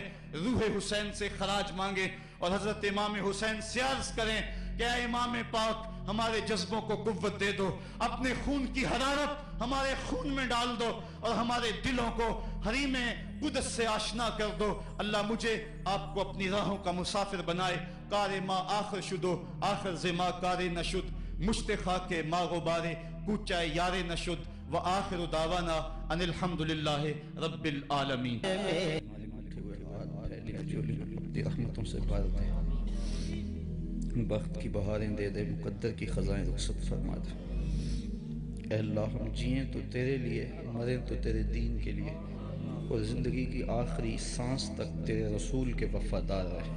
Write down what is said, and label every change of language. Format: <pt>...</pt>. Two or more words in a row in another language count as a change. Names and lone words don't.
<ur>روح حسین سے خراج مانگیں اور حضرت امام حسین سے عرض کریں کہ اے امام پاک، ہمارے جذبوں کو قوت دے دو، اپنے خون کی حرارت ہمارے خون میں ڈال دو اور ہمارے دلوں کو حریم قدس سے آشنا کر دو۔ اللہ مجھے آپ کو اپنی راہوں کا مسافر بنائے۔</ur> <fa>کار ما آخر شدو آخر زما کار نشد، مشت خاک ما غبارے کوچہ یار نشد،</fa> <ar>وآخر دعوانا ان الحمدللہ رب العالمین۔</ar> <ur>رحمتوں سے بھر دے، بخت کی بہاریں دے دے، مقدر کی خزائیں رخصت فرما دے۔ اے اللہ ہم جئیں تو تیرے لیے، مریں تو تیرے دین کے لیے، اور زندگی کی آخری سانس تک تیرے رسول کے وفادار رہے۔</ur>